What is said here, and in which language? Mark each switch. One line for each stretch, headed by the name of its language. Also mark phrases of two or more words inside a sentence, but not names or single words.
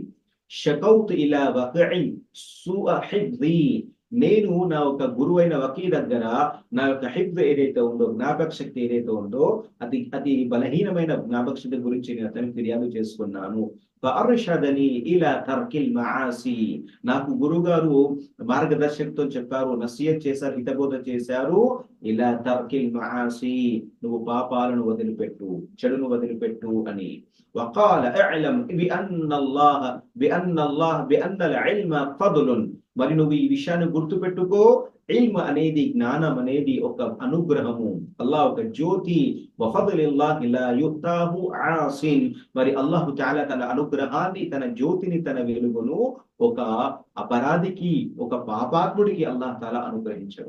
Arabic: شكوت إلى وكيع سوء حفظي,
Telugu: నేను నా ఒక గురువైన వకీ దగ్గర నా యొక్క హిఫ్జ్ ఏదైతే ఉందో, జ్ఞాపక శక్తి ఏదైతే ఉందో, అది బలహీనమైన జ్ఞాపక శక్తి గురించి నేను అతనికి ఫిర్యాదు చేసుకున్నాను.
Arabic: فأرشدني إلى ترك المعاصي,
Telugu: నాకు గురుగారు మార్గదర్శకతో చెప్పారు, నసీహత్ చేశారు, హితబోధ చేశారు.
Arabic: إلى ترك المعاصي,
Telugu: నువ్వు పాపాలను వదిలిపెట్టు, చెడును వదిలిపెట్టు అని.
Arabic: وقال اعلم بأن العلم فضل,
Telugu: మరి నువ్వు ఈ విషయాన్ని గుర్తుపెట్టుకో, ఇల్మ్ అనేది, జ్ఞానం అనేది ఒక అనుగ్రహము, అల్లాహ్ ఒక జ్యోతి.
Arabic: وفضل الله لا يؤتاه عاص,
Telugu: మరి
Arabic: الله تعالى
Telugu: తన అనుగ్రహాన్ని, తన జ్యోతిని, తన వెలుగును ఒక అపరాధికి, ఒక పాపాత్ముడికి
Arabic: الله تعالى
Telugu: అనుగ్రహించాడు.